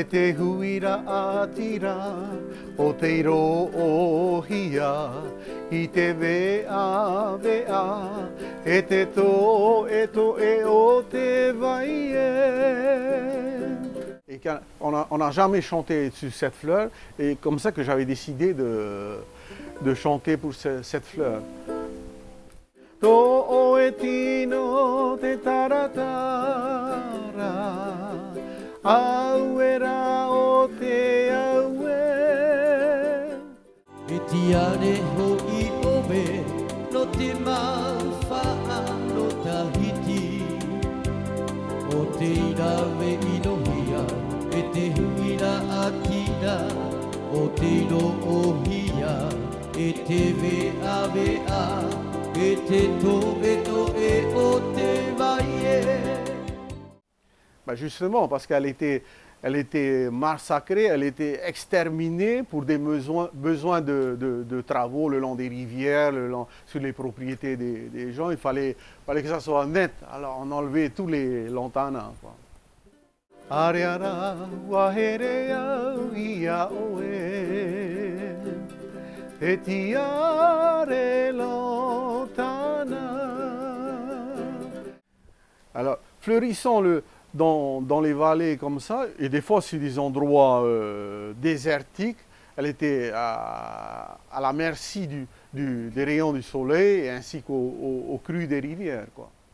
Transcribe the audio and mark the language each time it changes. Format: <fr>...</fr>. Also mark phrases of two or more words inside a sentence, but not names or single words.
<ty>te huira atira, o te ro'ohia, i te vea, e te to e o te vaie.</ty> <fr>Et on n'a jamais chanté sur cette fleur, et comme ça que j'avais décidé de chanter pour cette fleur.</fr> <ty>To e tino te taratara, auera o te aue. E tiare ho'i oe no te maufa'a no Tahiti. O te irawe inohia e te huira atira. O te ro'ohia e te vea.</ty> <fr>Ben justement, parce qu'elle était massacrée, elle était exterminée pour des besoins de travaux le long des rivières, sur les propriétés des gens. Il fallait que ça soit net. Alors on enlevait tous les lantanas.</fr> <ty>Ariara, waherea, ia oe. E tiare lontana.</ty> <fr>Alors, fleurissons-le dans les vallées comme ça, et des fois sur des endroits désertiques. Elle était à la merci des rayons du soleil ainsi qu'au cru des rivières, quoi.</fr>